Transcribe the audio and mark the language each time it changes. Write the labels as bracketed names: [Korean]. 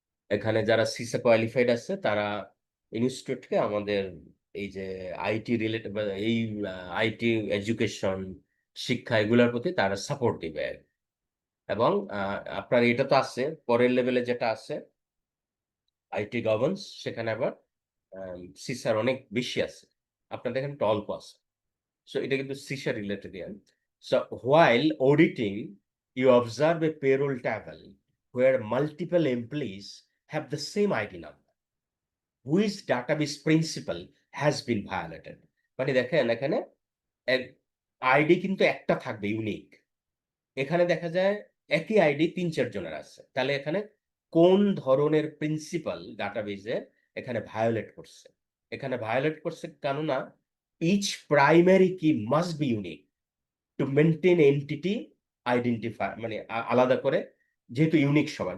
[Bangla] এখানে যারা সিসা কোয়ালিফাইড আছে তারা ইনস্টিটিউটকে আমাদের এই যে আইটি রিলেটেড বা এই আইটি এডুকেশন শিক্ষা এগুলোর প্রতি তারা সাপোর্ট দিবে। এবং আপনার এটা তো আছে, পরের লেভেলে যেটা আছে আইটি গভর্নেন্স, সেখানে আবার সিসার অনেক বেশি আছে। আপনাদের এখানে একটু অল্প আছে। সো এটা কিন্তু সিসা related Ian. [English] So while auditing you observe a payroll table where multiple employees have the same ID number. Which database principle has been violated? [Bangla] মানে দেখেন এখানে আইডি কিন্তু একটা থাকবে ইউনিক। এখানে দেখা যায় একই আইডি ৩-৪ জনের আছে। তাহলে এখানে কোন ধরনের প্রিন্সিপাল ডাটাবেজে এখানে ভায়োলেট করছে? এখানে ভায়োলেট করছে কেননা [English] each primary key must be unique to maintain entity identifier, [Bangla] মানে আলাদা করে যেহেতু ইউনিক সবার।